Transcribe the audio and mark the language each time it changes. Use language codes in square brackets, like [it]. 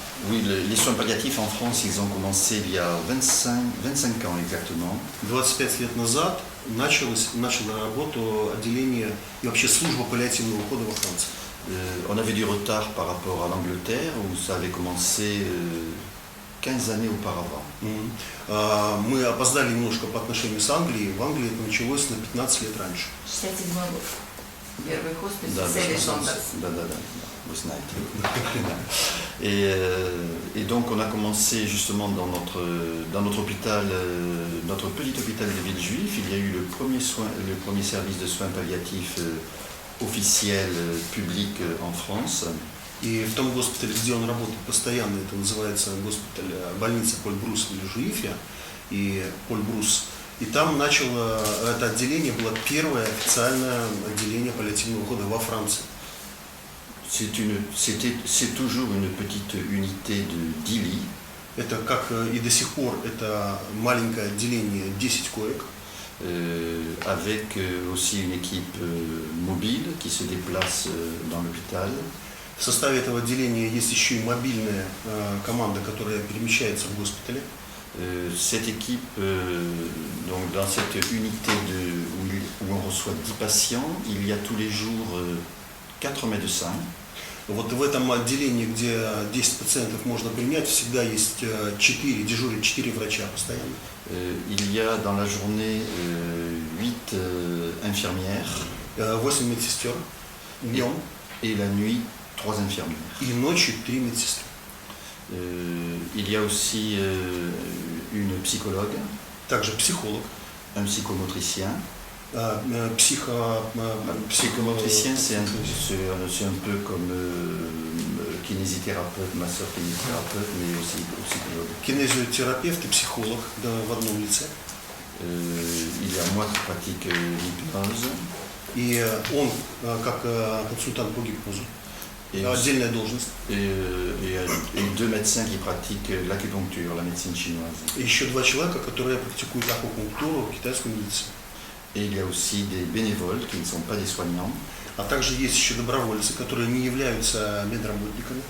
[fr] Oui, les soins palliatifs en France, ils ont commencé il y a 25 ans exactement. [ru] 25 лет назад начало работу отделение и вообще служба паллиативного ухода во Франции. [fr] On avait du retard par rapport à l'Angleterre où ça avait commencé 15 années auparavant. [ru] Мы опоздали немножко по отношению с Англией. В Англии это началось на 15 лет раньше. 67 год. Первый хоспис Да, в Селе Шондерс. [fr] Да, vous savez. Et donc on a commencé justement dans notre hôpital, notre petit hôpital de Villejuif. Il y a eu le premier service de soins palliatifs officiel public en France. [ru] И в том госпитале, где он работает постоянно, это называется госпиталь, больница Поль Брус в Вильжуифе, и Поль Брус. И там это отделение было первое официальное отделение паллиативного ухода во Франции. [fr] C'est toujours une petite unité de 10 lits. [ru] Это как и до сих пор, это маленькое отделение 10 коек. [fr] Avec aussi une équipe mobile qui se déplace dans l'hôpital. [ru] В составе этого отделения есть еще и мобильная команда, которая перемещается в госпитале. [fr] Cette équipe, donc dans cette unité où on reçoit 10 patients, il y a tous les jours 4 médecins. [ru] Вот в этом отделении, где 10 пациентов можно принять, всегда есть дежурят 4 врача постоянно. [fr] Il y a dans la journée 8 infirmières. [ru] 8 медсестер днем. [fr] Et la nuit, 3 infirmières. [ru] И ночью 3 медсестры. [fr] Il y a aussi une psychologue. [ru] Также психолог. [fr] Un psychomotricien. Psychomotricien, c'est un peu comme кинезитhérapeute, массeur кинезитhérapeute, mais aussi psychologue. [ru] Кинезиотерапевт и психолог, да, в одном лице. [fr] Il y a moi qui pratique l'hypnose. [ru] И он, как консультант по гипнозу, отдельная должность. [fr] Et 2 médecins qui pratiquent l'acupuncture, la médecine chinoise. [ru] И еще 2 человека, которые практикуют акупунктуру, китайскую медицину. [fr] Et il y a aussi des bénévoles qui ne sont pas des soignants. [ru] А также есть еще добровольцы, которые не являются медработниками.